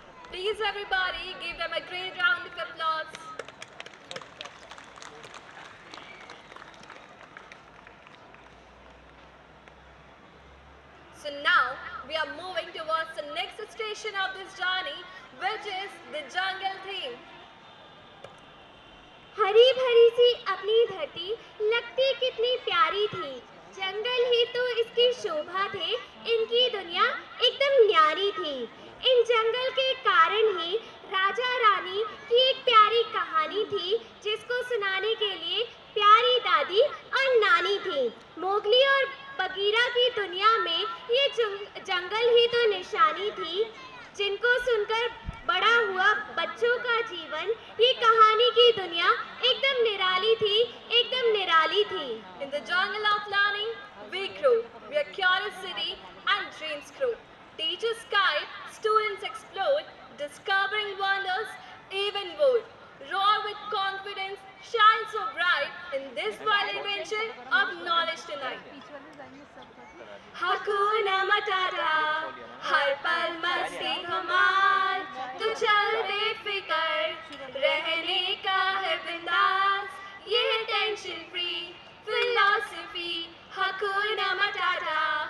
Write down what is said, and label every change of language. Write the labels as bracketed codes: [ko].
[en] Please everybody, give them a great round of applause. So now, we are moving towards the next station of this journey, which is the jungle theme. [hi] हरी भरी सी अपनी धरती लगती कितनी प्यारी थी। जंगल ही तो इसकी शोभा थे, इनकी दुनिया एकदम न्यारी थी। इन जंगल के कारण ही राजा रानी की एक प्यारी कहानी थी, जिसको सुनाने के लिए प्यारी दादी और नानी थी। मोगली और बगीरा की दुनिया में ये जंगल ही तो निशानी थी, जिनको सुनकर बड़ा हुआ बच्चों का जीवन। ये कहानी की दुनिया एकदम निराली थी, एकदम निराली थी। [en] In the jungle of learning, we grow, where curiosity and dreams grow. Teachers guide, students explore, discovering wonders even more. Roar with confidence, shine so bright in this wild adventure of knowledge tonight. [hi] hakuna matata, हर पल मस्ती धमाल, तू चल बेफिक्र रहने का है बिंदास। ये है tension free philosophy, hakuna matata.